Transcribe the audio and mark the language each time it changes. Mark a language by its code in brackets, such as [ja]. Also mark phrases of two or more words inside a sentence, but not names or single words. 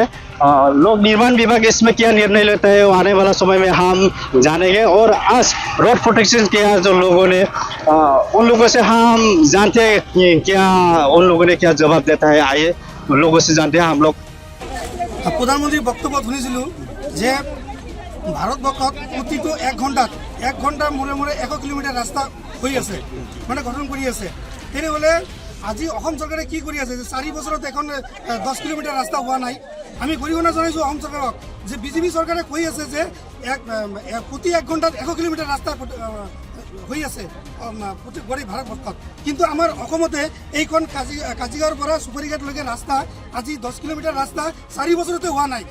[hi] लोक निर्माण विभाग इसमें क्या निर्णय लेता है वो आने वाला समय में हम जानेंगे। और आज [en] road protection [hi] किया जो लोगों ने, उन लोगों से हम जानते हैं कि क्या उन लोगों ने क्या जवाब देता है। आइए उन लोगों से जानते हैं हम लोग। [as] প্ৰধানমন্ত্ৰী বক্তব্য শুনিছিলোঁ যে ভাৰতবৰ্ষত প্ৰতিটো এক ঘণ্টাৰ মূৰে মূৰে 100 কিলোমিটাৰ ৰাস্তা হৈ আছে, মানে গঠন কৰি আছে। তেনেহ'লে আজি অসম চৰকাৰে কি কৰি আছে যে 4 বছৰত এখন 10 কিলোমিটাৰ ৰাস্তা হোৱা নাই। আমি গৰিহণা জনাইছোঁ অসম চৰকাৰক যে বিজেপি চৰকাৰে কৈ আছে যে প্ৰতি 1 ঘণ্টাত 100 কিলোমিটাৰ ৰাস্তা হৈ আছে প্ৰতি গোটেই ভাৰতবৰ্ষত, কিন্তু আমাৰ অসমতে এইখন কাজিগাঁৱৰ পৰা চুপাৰীঘাটলৈকে ৰাস্তা আজি 10 কিলোমিটাৰ ৰাস্তা 4 বছৰতে হোৱা নাই।